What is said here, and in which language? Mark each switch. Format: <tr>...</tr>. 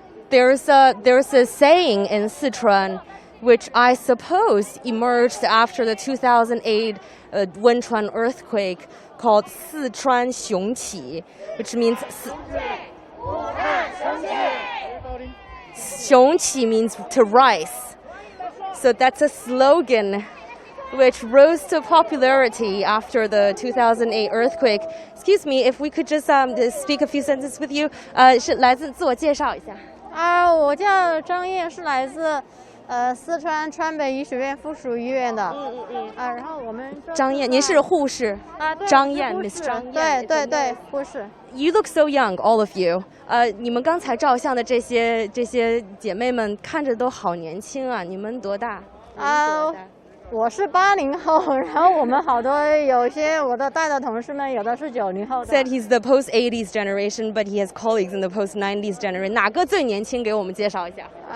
<en>There's a saying in Sichuan, which I suppose emerged after the 2008 Wenchuan earthquake, called Sichuan Xiongqi, which means Xiongqi means to rise. So that's a slogan which rose to popularity after the 2008 earthquake. Excuse me, if we could just speak a few sentences with you.</en> <zh>是来自自我介绍一下。我叫张燕，是来自四川川北医学院附属医院的。然后我们张燕，您是护士？张燕 ，Miss 张燕。对，护士。</zh> <en>You look so young, all of you.</en> <zh>你们刚才照相的这些姐妹们看着都好年轻啊！你们多大？我是80后，然后我们好多有些我的带的同事们，有的是90后的。</zh> <en>Said he's the post-80s generation, but he has colleagues in the post-90s generation.</en> <zh>哪个最年轻？给我们介绍一下。</zh>